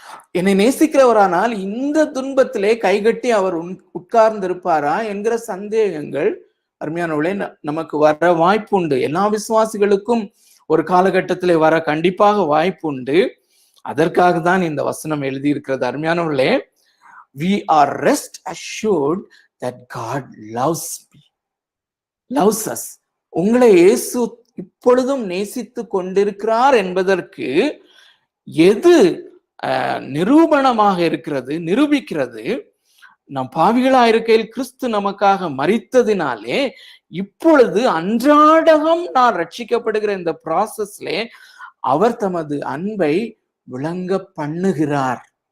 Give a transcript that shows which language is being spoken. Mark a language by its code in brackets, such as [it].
[ta] என்னை நேசிக்கிறவரானால் இந்த துன்பத்திலே கைகட்டி அவர் உட்கார்ந்து இருப்பாரா என்கிற சந்தேகங்கள் அருமையானவர்களே நமக்கு வர வாய்ப்புண்டு. எல்லா விசுவாசிகளுக்கும் ஒரு காலகட்டத்திலே வர கண்டிப்பாக வாய்ப்புண்டு. அதற்காக தான் இந்த வசனம் எழுதியிருக்கிறது. அருமையானவர்களே, [en] we are rest assured that God loves me, loves us. [ta] உங்களை இயேசு இப்பொழுதும் நேசித்து கொண்டிருக்கிறார் என்பதற்கு எது நிரூபணமாக இருக்கிறது, நிரூபிக்கிறது? நம் பாவிகளா இருக்கையில் கிறிஸ்து நமக்காக மரித்ததினாலே இப்பொழுது அன்றாடகம் நான் ரட்சிக்கப்படுகிற இந்த ப்ராசஸ்ல அவர் தமது அன்பை விளங்க பண்ணுகிறார்.